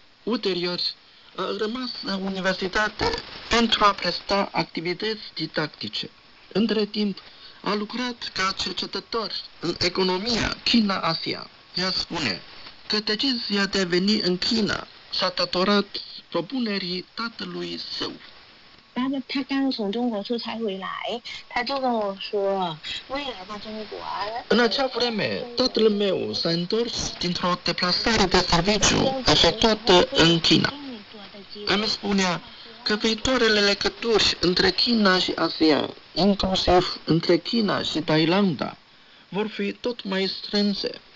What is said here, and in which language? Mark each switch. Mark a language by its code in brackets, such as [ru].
[ro] Ulterior, a rămas la universitate pentru a presta activități didactice. Între timp, a lucrat ca cercetător în economia China-Asia. Ea spune că decizia de a veni în China s-a datorat propunerii tatălui său. [zh] 他刚从中国出差回来，他就跟我说，未来的中国。 [ro] În acea vreme, tatăl meu s-a întors dintr-o deplasare de serviciu efectuată în China. Îmi spunea că viitoarele legături între China și Asia, inclusiv între China și Thailanda, vor fi tot mai strânse.